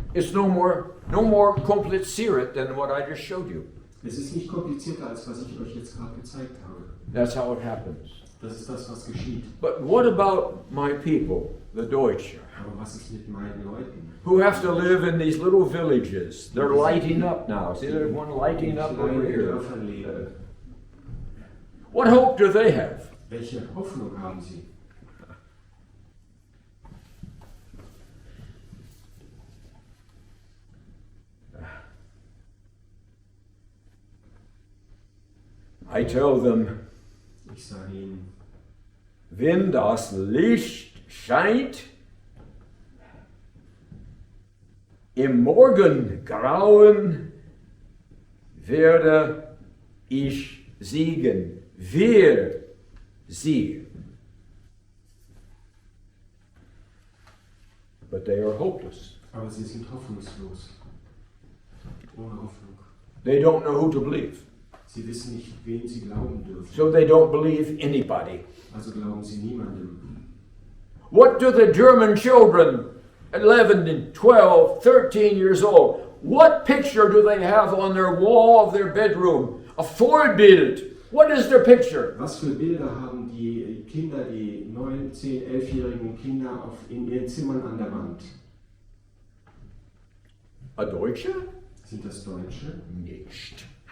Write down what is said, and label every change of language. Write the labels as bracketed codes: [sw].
[en] It's no more complicated than what I just showed you. [de] Es ist nicht komplizierter, als was ich euch jetzt gerade gezeigt habe. [en] That's how it happens. [de] Das ist das, was geschieht. [en] But what about my people, the Deutsche, [de] Aber was ist mit meinen Leuten? [en] who have to live in these little villages? They're lighting up now. See, there's one lighting up [de] Die [en] over in here. [de] Dörfern leben. [en] What hope do they have? [de] Welche Hoffnung haben sie? [en] I tell them, [de] Ich sage ihnen, wenn das Licht scheint, im Morgengrauen werde ich siegen. Wir siegen. [en] But they are hopeless. [de] aber sie sind hoffnungslos. Ohne Hoffnung. [en] They don't know who to believe. [de] Sie wissen nicht, wen sie glauben dürfen. [en] So they don't believe anybody. [de] Also glauben sie niemandem. [en] What do the German children, 11 and 12, 13 years old, what picture do they have on their wall of their bedroom? A Vorbild. What is their picture? [de] Was für Bilder haben die Kinder, die 9, 10, 11-jährigen Kinder in ihren Zimmern an der Wand? [en] A Deutsche? [de] Sind das Deutsche? Nicht.